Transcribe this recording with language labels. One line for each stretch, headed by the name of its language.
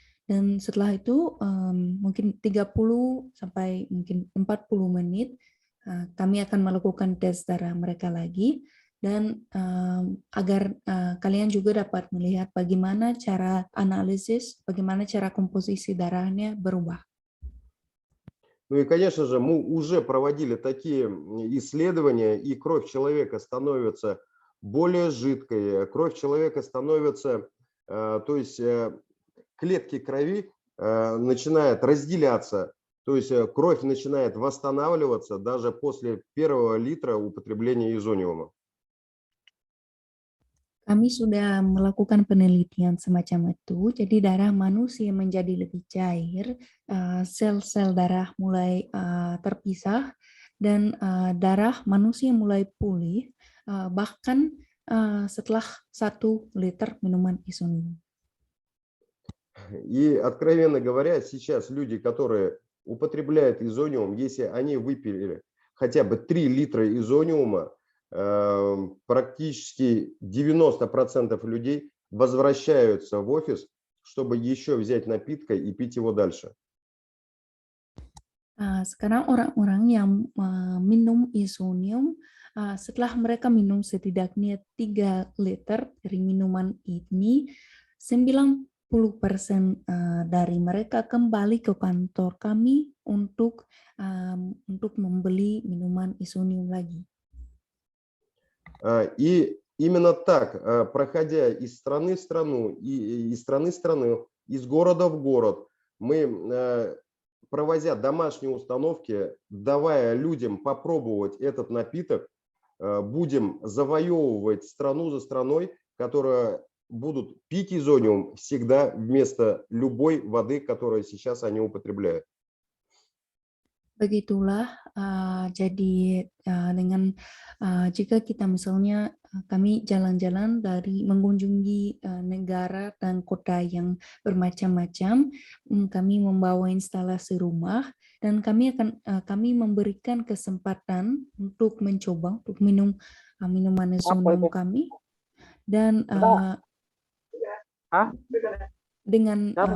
Indonesian: Dan setelah itu mungkin 30 sampai mungkin 40 menit kami akan melakukan tes darah mereka lagi, dan agar kalian juga dapat melihat bagaimana cara analisis, bagaimana cara komposisi darahnya berubah.
Russian: Ну и, конечно же, мы уже проводили такие исследования, и кровь человека становится более жидкой, кровь человека становится, то есть клетки крови начинают разделяться, то есть кровь начинает восстанавливаться даже после первого литра употребления изониума.
Indonesian: Kami sudah melakukan penelitian semacam itu, jadi darah manusia menjadi lebih cair, sel-sel darah mulai terpisah, dan darah manusia mulai pulih, bahkan setelah 1 liter minuman isonium.
Russian: И, откровенно говоря, сейчас люди, которые употребляют изониум, если они выпили хотя бы 3 литра изониума, практически 90% людей возвращаются в офис, чтобы еще взять напитка и пить его дальше.
Indonesian: Sekarang orang-orang yang minum isonium, setelah mereka minum setidaknya 3 liter dari minuman ini, 90% dari mereka kembali ke kantor kami untuk membeli minuman isonium lagi.
Russian: И именно так, проходя из страны в страну, и из страны в страну, из города в город, мы, провозя домашние установки, давая людям попробовать этот напиток, будем завоевывать страну за страной, которые будут пить изониум всегда вместо любой воды, которую сейчас они употребляют.
Indonesian: Begitulah, jadi dengan jika kita misalnya kami jalan-jalan dari mengunjungi negara dan kota yang bermacam-macam, kami membawa instalasi rumah dan kami memberikan kesempatan untuk mencoba untuk minum minuman isonium kami dan dengan